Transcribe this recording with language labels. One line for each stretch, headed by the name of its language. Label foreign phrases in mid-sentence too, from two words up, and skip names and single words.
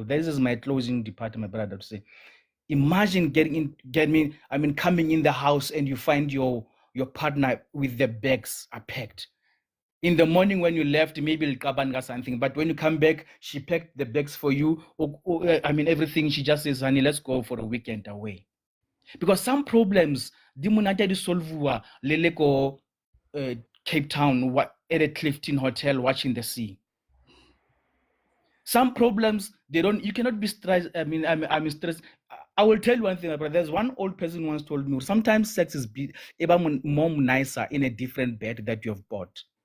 English: This is my closing department, brother, to say. Imagine coming in the house and you find your partner with the bags are packed. In the morning when you left, maybe kabanga something, but when you come back, she packed the bags for you. Everything. She just says, honey, let's go for a weekend away. Because some problems,
Tswana: di monate di solvuwa lele ko Cape Town
English: at a Clifton hotel watching the sea. Some problems you cannot be stressed. I'm stressed. I will tell you one thing, but there's one old person once told me, sometimes sex is more nicer in a different bed that you have bought.